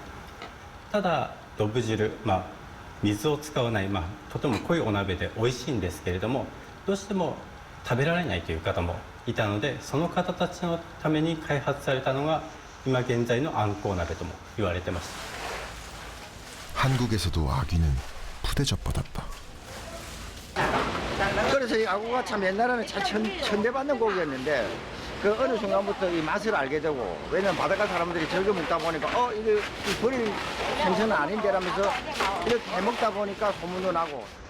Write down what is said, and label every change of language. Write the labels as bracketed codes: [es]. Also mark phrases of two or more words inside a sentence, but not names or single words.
[ja] ただどぶ汁、水を使わない、とても濃いお鍋で美味しいんですけれども、どうしても食べられないという方もいたので、その方たちのために開発されたのが今現在のあんこう鍋とも言われてます。 [ko] 한국에서도 아귀는 푸대접받았다. 그래서 이 아구가 참 옛날에는 참 천대받는 고기였는데 그 어느 순간부터 이 맛을 알게 되고, 왜냐면 바닷가 사람들이 즐겨 먹다 보니까 이게 버릴 생선은 아닌데라면서 이렇게 해 먹다 보니까 소문도 나고.